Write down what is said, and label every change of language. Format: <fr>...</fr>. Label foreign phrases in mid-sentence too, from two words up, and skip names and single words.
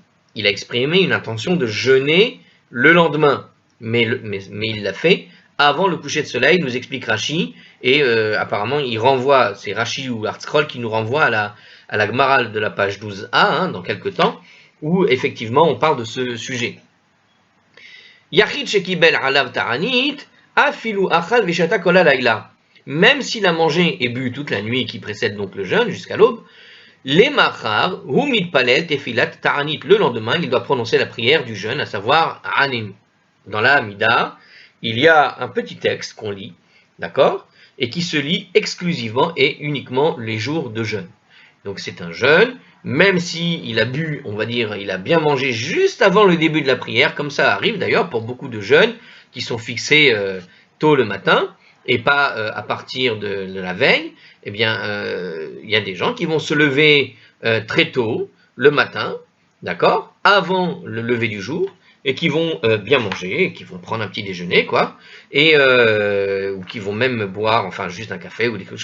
<fr>Il a exprimé une intention de jeûner le lendemain, mais il l'a fait avant le coucher de soleil, nous explique Rashi, et apparemment il renvoie, c'est Rashi ou Artscroll qui nous renvoie à la Gemara de la page 12a, dans quelques temps, où effectivement on parle de ce sujet.</fr> <he>יחיד שקיבל עליו תענית, אפילו אכל ושתה כל הלילה.</he> <fr>Même s'il a mangé et bu toute la nuit qui précède donc le jeûne jusqu'à l'aube,</fr> <he>למחר, הוא מתפלל תפילת תענית.</he> <fr>Le lendemain, il doit prononcer la prière du jeûne, à savoir Anim. Dans la Hamida, il y a un petit texte qu'on lit, d'accord, et qui se lit exclusivement et uniquement les jours de jeûne. Donc c'est un jeûne, même s'il a bu, on va dire, il a bien mangé juste avant le début de la prière, comme ça arrive d'ailleurs pour beaucoup de jeûnes qui sont fixés tôt le matin, et pas à partir de la veille, eh bien, il y a des gens qui vont se lever très tôt, le matin, d'accord, avant le lever du jour, et qui vont bien manger, et qui vont prendre un petit déjeuner, quoi, et ou qui vont même boire, enfin, juste un café ou des choses.</fr>